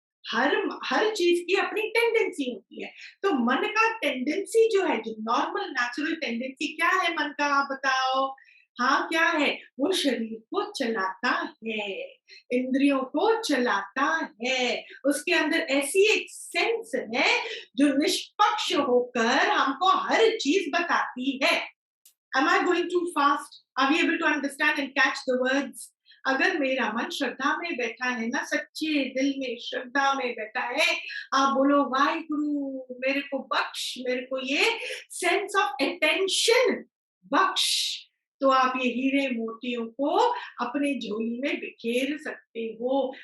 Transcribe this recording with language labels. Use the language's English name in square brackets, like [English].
[Hindi] हर चीज की अपनी टेंडेंसी होती है, तो मन का टेंडेंसी जो है, जो नॉर्मल नेचुरल टेंडेंसी क्या है मन का, आप बताओ? हाँ, क्या है? वो शरीर को चलाता है, इंद्रियों को चलाता है, उसके अंदर ऐसी एक सेंस है जो निष्पक्ष होकर हमको हर चीज बताती है। [English] Am I going too fast? Are we able to understand and catch the words? [Hindi] अगर मेरा मन श्रद्धा में बैठा है ना, सच्चे दिल में श्रद्धा में बैठा है, आप बोलो वाहिगुरु मेरे को बख्श, मेरे को ये सेंस ऑफ अटेंशन बख्श, तो आप ये हीरे मोतियों को अपनी झोली में बिखेर सकते हो।